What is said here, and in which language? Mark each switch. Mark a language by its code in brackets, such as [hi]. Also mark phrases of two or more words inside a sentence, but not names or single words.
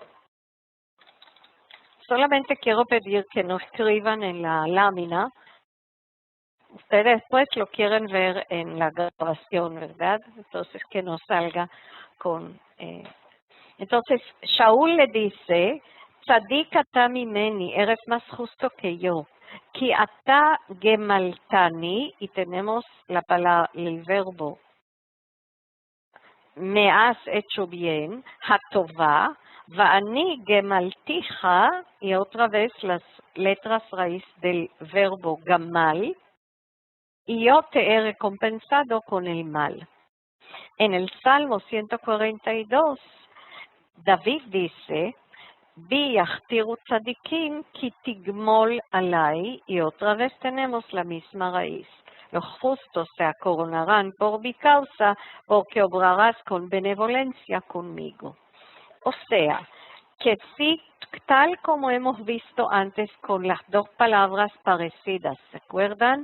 [es] Solamente quiero pedir que no escriban en la lámina. Ustedes después lo quieren ver en la grabación, ¿verdad? Entonces que no salga con Entonces, Shaul le dice, [he] צדיק אתה ממני, [es] eres más justo que yo. [he] כי אתה גמלתני, [es] y tenemos la palabra, el verbo, me has hecho bien, hatová, [he] ואני גמלתיך, [es] y otra vez las letras raíz del verbo gamal, y yo te he recompensado con el mal. En el Salmo 142, David dice, [he] בי יכתירו צדיקים כי תגמל עלי, [es] y otra vez tenemos la misma raíz. Los justos se acoronarán por mi causa, porque obrarás con benevolencia conmigo. O sea, que sí, tal como hemos visto antes con las dos palabras parecidas, ¿se acuerdan?